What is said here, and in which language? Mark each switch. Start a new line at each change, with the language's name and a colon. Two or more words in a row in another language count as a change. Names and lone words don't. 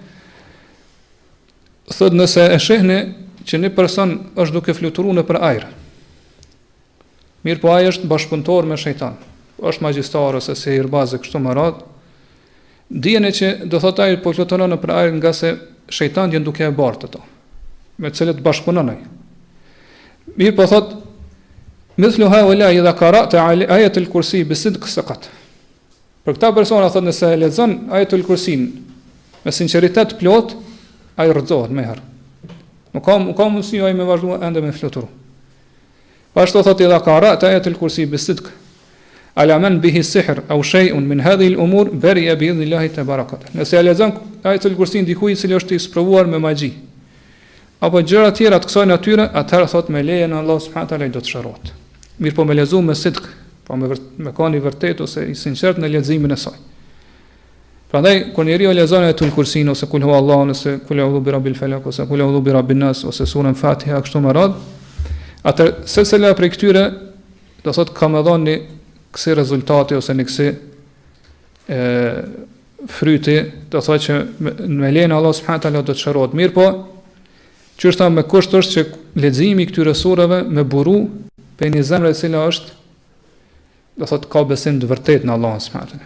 Albanian: thotë nëse e shihni që një person është duke fluturuar nëpër ajër, mirë po ai është bashkëpunëtor me shejtan, është magjistar ose sihirbaz e kështu me radhë, dijeni që do thotë ai po fluturon nëpër ajër nga se shejtani janë duke e bartë ato, me të cilët bashkëpunon ai. Mirë po thotë
Arabic: مثل هؤلاء إذا قرأت آية الكرسي بصدق سقط.
Albanian: Për këta persona thotë nëse e lexon ayatul kursin me sinqeritet plot, ai rrëzohet më herë. Nuk ka mundësi ai me vazhdu ende me fluturu. Pashtu thotë
Arabic: إذا قرأت آية الكرسي بصدق على من به سحر أو شيء من هذه الأمور برئ بإذن الله تبارك.
Albanian: Nëse e lexon ayatul kursin dikujt i cili është i sprovuar me magji apo gjëra të tjera të kësaj natyre, atëherë thotë me lejen e Allah
Arabic: سبحانه وتعالى
Albanian: do të shërohet. Mirë po me lezu me sidq, po me kanë i vërtet ose i sinqert në leximin e saj. Prandaj kur njeriu lexon ayatul kursin ose
Arabic: قل هو الله
Albanian: ose
Arabic: قل أعوذ برب الفلق
Albanian: ose
Arabic: قل أعوذ برب الناس
Albanian: ose surën Fatiha kështu me radhë, atë sesela prej këtyre do thotë ka më dhënë kësi rezultati ose në kësi fryti, do thotë që me lejen e Allah
Arabic: سبحانه وتعالى
Albanian: do të shërohet. Mirë po çështja me kusht është që leximi i këtyre surave me buru për një zemrë e cila është do thot ka besim të vërtet në Allahun
Arabic: سبحانه وتعالى.